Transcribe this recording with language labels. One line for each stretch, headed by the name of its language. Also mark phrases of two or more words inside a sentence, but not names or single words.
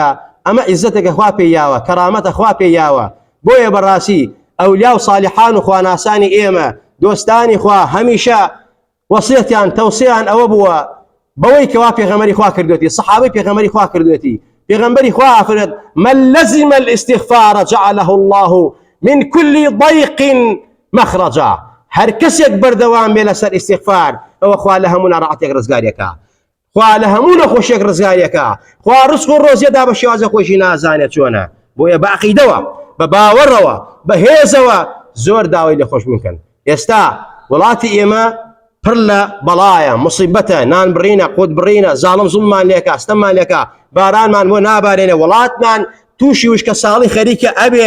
Central Kurdish: ئەمە عیززەتێکە خوا پێیاوە، کەرامەتە خوا پێیاوە. بۆیە بەڕاستی ئەولیا و صالحان و خواناسانی ئێمە دۆستانی خوا هەمیشە وەسیەتیان تەوسییان ئەوە بووە بەوەی کەوا پێغەمبەری خوا کردوێتی، سەحابەی پێغەمبەری خوا کردوێتی. پێغەمبەری خوا ئەفەرمێت
Arabic: من لزم الاستغفار جعله الله من كل ضيق مخرجا.
Central Kurdish: هەر کەسێک بەردەوام بێ لەسەر ئیستیغفار ئەوە خوا لە هەموو ناڕەحەتێک ڕزگاریەکە، خوا لە هەموو نەخۆشیێک ڕزگاریەکە، خوا ڕزق و ڕۆزیەدا بە شێوازە خۆشی نازانێت چۆنە. بۆیە بە عەقیدەوە، بە باوەڕەوە، بە هێزەوە زۆر داوای لێخۆشبوون بکەن. ئێستا وڵاتی ئێمە پڕ لە بەڵایە، مصیبەتە، نان بڕینە، قوت بڕینە، زاڵم زوڵمان لێکە، ستەممان لێکە، بارانمان بۆ نابارێنێ، وڵاتمان تووشی وشکە ساڵی خەریکە ئەبێ.